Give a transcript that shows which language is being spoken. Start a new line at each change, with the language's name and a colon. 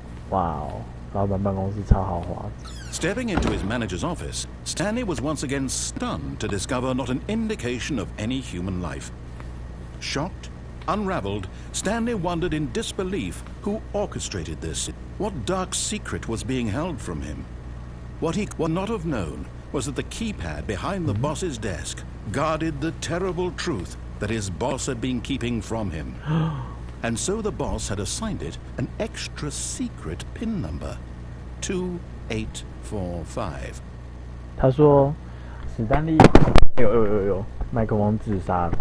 Chinese: 哇哦，老板办公室超豪华。
English: Stepping into his manager's office, Stanley was once again stunned to discover not an indication of any human life. Shocked, unraveled, Stanley wondered in disbelief who orchestrated this. What dark secret was being held from him? What he would not have known was that the keypad behind the boss's desk guarded the terrible truth that his boss had been keeping from him. And so the boss had assigned it an extra secret PIN number, 2845.
Chinese: 他说，史丹利，有，麦克风自杀了。